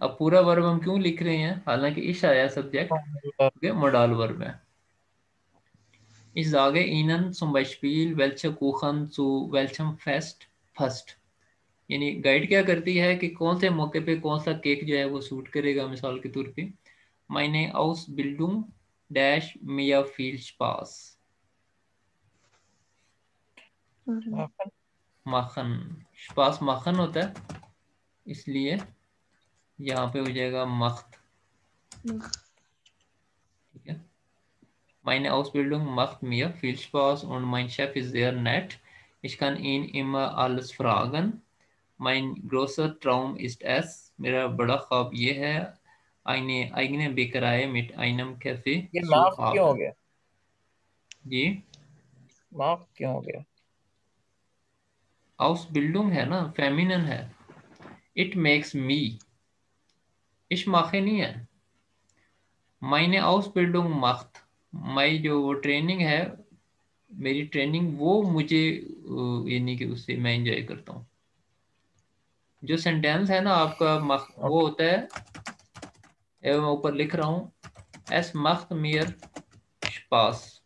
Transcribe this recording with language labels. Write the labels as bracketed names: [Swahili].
[Hindi] अब पूरा वर्ब हम क्यों लिख रहे हैं? हालांकि इश आया सब्जेक्ट मोडाल वर्ब है. [German] Ich sage Ihnen zum Beispiel, welche Kuchen zu welchem Fest passt. [Hindi] यानी गाइड क्या करती है कि कौन से मौके पे कौन सा केक जो है वो सूट करेगा. मिसाल के तौर पे [German] meine Ausbildung dash mir viel Spaß machen. [Hindi] Spaß machen होता है, इसलिए यहाँ पे हो जाएगा macht. ठीक है. [German] Meine Ausbildung macht mir viel Spaß und mein Chef ist sehr nett. Ich kann ihn immer alles fragen. Mein großer Traum ist es, [Hindi] मेरा बड़ा ख्वाब ये है, [German] eine eigene Bäckerei mit einem Café [Hindi] ये [German] zu [Hindi] माफ [German] haben. [Hindi] क्यों हो गया? जी माफ क्यों हो गया? Ausbildung है ना, फेमिनिन है. [English] It makes me. [German] Ich mache [Hindi] नहीं है. [German] Meine Ausbildung macht. [Hindi] मैं जो वो ट्रेनिंग है, मेरी ट्रेनिंग वो मुझे यानी कि उससे मैं एंजॉय करता हूँ. जो सेंटेंस है ना आपका वो होता है, मैं ऊपर लिख रहा हूँ, [German] es macht mir Spaß.